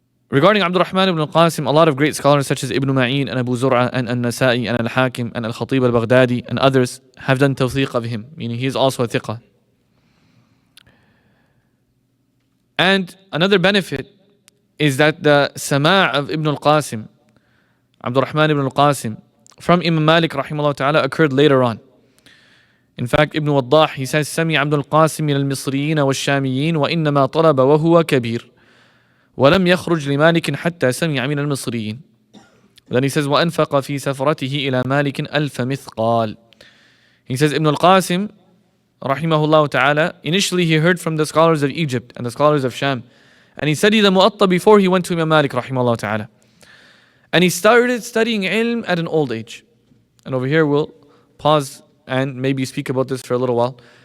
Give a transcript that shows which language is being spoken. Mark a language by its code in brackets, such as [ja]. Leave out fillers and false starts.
[en] Regarding Abdurrahman ibn al-Qasim, a lot of great scholars such as Ibn Ma'in and Abu Zur'a and An-Nasa'i and Al-Hakim and Al-Khatib al-Baghdadi and others have done tawthiq of him, meaning he is also a thiqah. And another benefit is that the sama' of Ibn al-Qasim, Abdurrahman ibn al-Qasim, from Imam Malik rahimahullah ta'ala occurred later on. In fact, Ibn Waddah, he says, [ar] سمع عبد القاسم من المصريين والشاميين وإنما طلب وهو كبير ولم يخرج لمالك حتى سمع من المصريين. [en] Then he says, [ar] وأنفق في سفرته إلى مالك ألف مثقال. [en] He says, Ibn al-Qasim, rahimahullah ta'ala, initially he heard from the scholars of Egypt and the scholars of Sham. And he studied the Muwaṭṭa before he went to Imam Malik rahimahullah ta'ala. And he started studying ilm at an old age. And over here we'll pause and maybe speak about this for a little while.